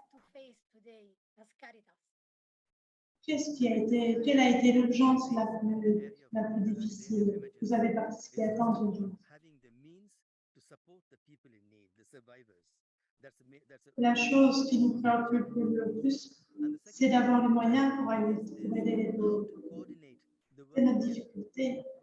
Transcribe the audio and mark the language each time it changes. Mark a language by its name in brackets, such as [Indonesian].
[English] To face today as Caritas. [French] Quelle a été l'urgence la plus difficile? Vous avez participé à tant d'urgences. [English] Having the means to support the people in need, the survivors. [French] La chose qui nous préoccupe le plus, c'est d'avoir les moyens pour aider les pauvres. C'est notre difficulté.